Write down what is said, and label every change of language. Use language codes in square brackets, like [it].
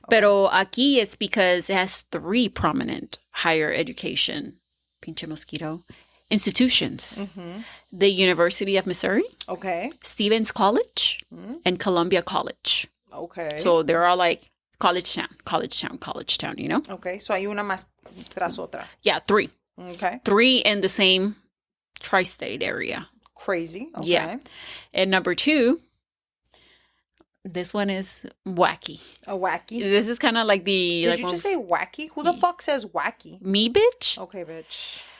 [es] Pero aquí es [en] because it has 3 prominent higher education, [es] pinche mosquito, [en] institutions. Mm-hmm. The University of Missouri, Okay. Stevens College, and Columbia College. Okay. So they're all like college town, you know? [es] Okay, so hay una más tras otra. [en] Yeah, 3. Okay. 3 in the same tri-state area. Crazy. Okay. Yeah. And number 2, This one is wacky. A wacky? This is kind of like the... Did you just say wacky? Who the fuck says wacky? Me, bitch? Okay, bitch.